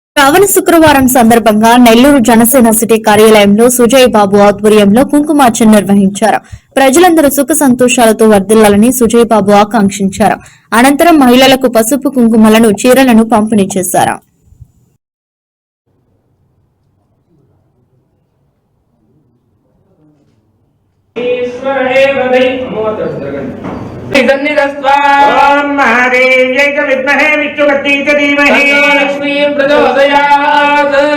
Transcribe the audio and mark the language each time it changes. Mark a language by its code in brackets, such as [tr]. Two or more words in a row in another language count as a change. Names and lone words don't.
[te] శ్రావణ శుక్రవారం సందర్భంగా నెల్లూరు జనసేన సిటీ కార్యాలయంలో సుజయ్ బాబు ఆధ్వర్యంలో కుంకుమార్చన నిర్వహించారు. ప్రజలందరూ సుఖ సంతోషాలతో వర్ధిల్లాలని సుజయ్ బాబు ఆకాంక్షించారు. అనంతరం మహిళలకు పసుపు కుంకుమలను, చీరలను పంపిణీ చేశారు. [sa] ओम महादेव्यै च विद्महे विष्णुपत्नी च धीमहि लक्ष्मी प्रचोदयात्।